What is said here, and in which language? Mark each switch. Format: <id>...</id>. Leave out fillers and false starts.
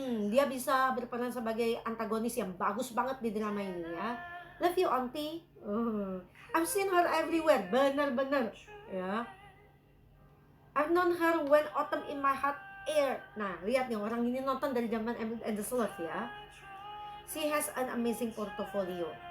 <id>Dia bisa berperan sebagai antagonis yang bagus banget di drama ini ya.</id> <en>Love you auntie. I've seen her everywhere.</en> <id>Bener-bener ya.</id> <en>I've known her when Autumn in My Heart aired.</en> <id>Nah, lihat nih, orang ini nonton dari zaman Endless Love ya.</id> <en>She has an amazing portfolio.</en>